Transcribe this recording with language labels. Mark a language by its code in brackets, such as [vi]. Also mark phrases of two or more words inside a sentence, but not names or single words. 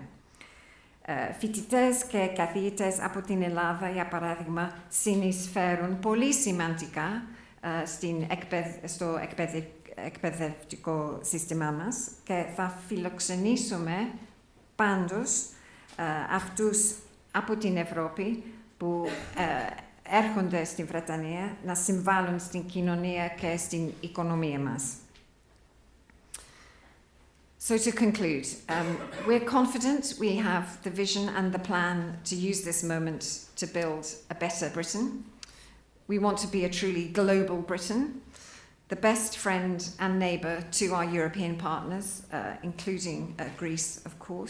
[el] Φοιτητές και καθηγητές από την Ελλάδα, για παράδειγμα, συνεισφέρουν πολύ σημαντικά στο εκπαιδευτικό σύστημά μας και θα φιλοξενήσουμε πάντως αυτούς από την Ευρώπη που έρχονται στην Βρετανία να συμβάλλουν στην κοινωνία και στην οικονομία μας. [en] So to conclude, we're confident we have the vision and the plan to use this moment to build a better Britain. We want to be a truly global Britain, the best friend and neighbour to our European partners, including Greece, of course.